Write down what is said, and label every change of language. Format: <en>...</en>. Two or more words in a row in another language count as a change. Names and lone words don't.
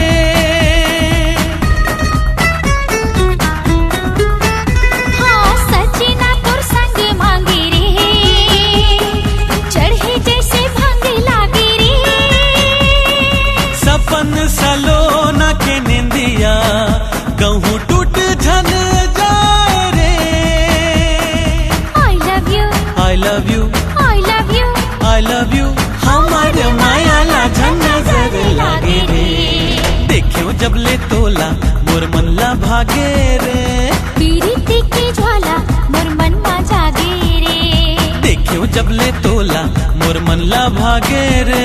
<hne>हाँ सजना तोर संग मांगे रे। चढ़े जैसे भांग लागे रे। सपन सलोना के निंदिया कहूँ टूट झन जाए रे।</hne> <en>I love you I love you I love you I love you</en> <hne>हमार माया ला झन नजर लागे रे। देखियो जब ले तोला मोर मन ला भागे रे। तेरी तीखी ज्वाला मोर मन मा जागे रे। देखियो जब ले तोला मोर मन ला भागे रे।</hne>